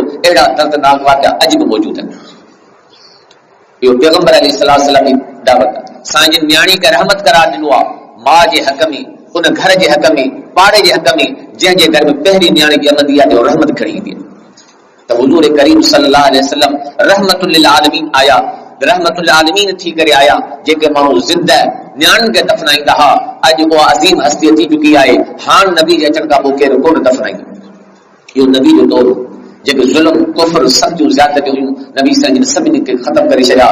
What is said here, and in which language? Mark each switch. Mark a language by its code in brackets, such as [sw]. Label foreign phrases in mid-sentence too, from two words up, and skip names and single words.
[sd] अहिड़ा दर्दनाक वाक़िया अॼु बि मौजूद आहिनि। इहो पैगंबर अलैहिस्सलाम जी दावत। असांजी न्याणी खे रहमत करार ॾिनो आहे, माउ जे हक़ में, उन घर जे हक़ में, पाड़े जे हक़ में। जंहिंजे घर में पहिरीं न्याणी ॼमंदी आहे जो रहमत खणी ईंदी आहे। त हुज़ूर करीम [ar] صلى الله عليه وسلم رحمة للعالمين [sd] आया, [ar] رحمة للعالمين [sd] थी करे आया। जेके माण्हू ज़िंदा न्याणियुनि खे दफ़नाईंदा हुआ, अॼु उहा अज़ीम हस्ती थी चुकी आहे। हाणे नबी जे अचण खां पोइ केरु कोन दफ़नाईंदो। इहो नबी जो दौर। जेके ज़ुल्म, कुफ़र, सख़्तियूं, ज़्यादतियूं हुयूं, नबी साईं सभिनी खे ख़तमु करे छॾिया।